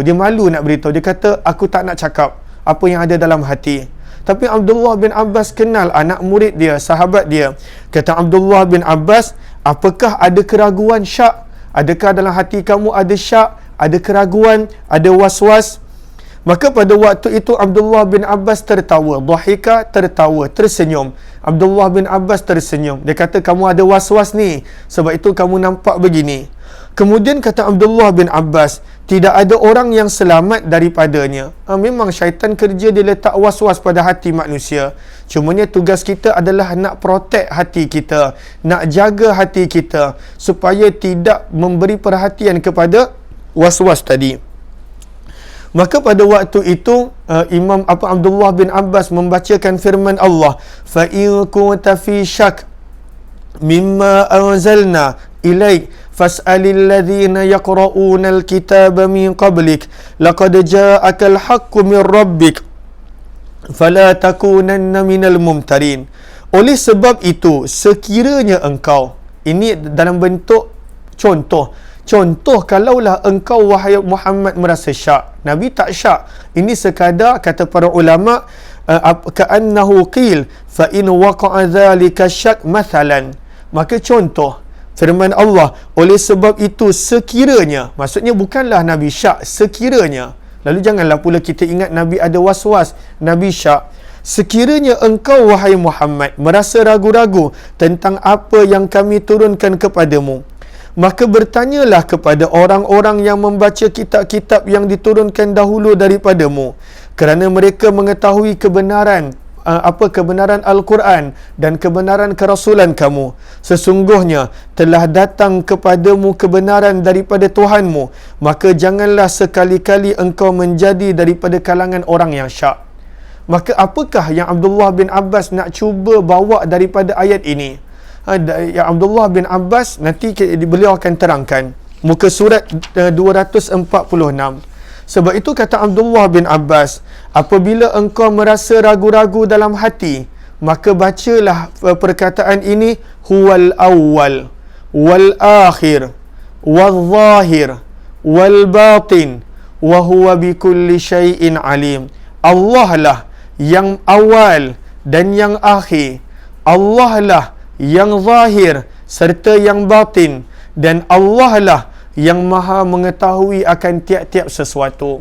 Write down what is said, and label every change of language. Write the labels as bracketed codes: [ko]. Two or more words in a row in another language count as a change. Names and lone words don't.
[ms] Dia malu nak beritahu. Dia kata aku tak nak cakap apa yang ada dalam hati. Tapi Abdullah bin Abbas kenal anak murid dia, sahabat dia. Kata Abdullah bin Abbas, apakah ada keraguan syak? Adakah dalam hati kamu ada syak, ada keraguan, ada was-was? Maka pada waktu itu Abdullah bin Abbas tertawa, dhahika, tertawa, tersenyum. Abdullah bin Abbas tersenyum. Dia kata, kamu ada was-was ni, sebab itu kamu nampak begini. Kemudian kata Abdullah bin Abbas, tidak ada orang yang selamat daripadanya. Memang syaitan kerja dia letak was-was pada hati manusia. Cumanya tugas kita adalah nak protect hati kita, nak jaga hati kita supaya tidak memberi perhatian kepada was-was tadi. Maka pada waktu itu Imam Abdullah bin Abbas membacakan firman Allah, [ar] فإن كنت في شك مما أنزلنا إليك فاسأل الذين يقرؤون الكتاب من قبلك لقد جاءك الحق من ربك فلا تكونن من الممترين. [ms] Oleh sebab itu, sekiranya engkau, ini dalam bentuk contoh kalaulah engkau wahai Muhammad merasa syak, Nabi tak syak. Ini sekadar kata para ulama [ar] كأنه قيل فإن وقع ذلك شك مثلا. [ms] Maka contoh firman Allah, oleh sebab itu sekiranya, maksudnya bukanlah Nabi syak, sekiranya. Lalu janganlah pula kita ingat Nabi ada was-was, Nabi syak. Sekiranya engkau wahai Muhammad merasa ragu-ragu tentang apa yang kami turunkan kepadamu, maka bertanyalah kepada orang-orang yang membaca kitab-kitab yang diturunkan dahulu daripadamu, kerana mereka mengetahui kebenaran kebenaran Al-Quran dan kebenaran kerasulan kamu. Sesungguhnya telah datang kepadamu kebenaran daripada Tuhanmu, maka janganlah sekali-kali engkau menjadi daripada kalangan orang yang syak. Maka apakah yang Abdullah bin Abbas nak cuba bawa daripada ayat ini? Yang Abdullah bin Abbas nanti beliau akan terangkan muka surat 246. Sebab itu kata Abdullah bin Abbas, apabila engkau merasa ragu-ragu dalam hati, maka bacalah perkataan ini, [ar] هو الأول والآخر والظاهر والباطن وهو بكل شيء عليم. [ms] Allah lah yang awal dan yang akhir, Allah lah yang zahir serta yang batin, dan Allah lah yang maha mengetahui akan tiap-tiap sesuatu.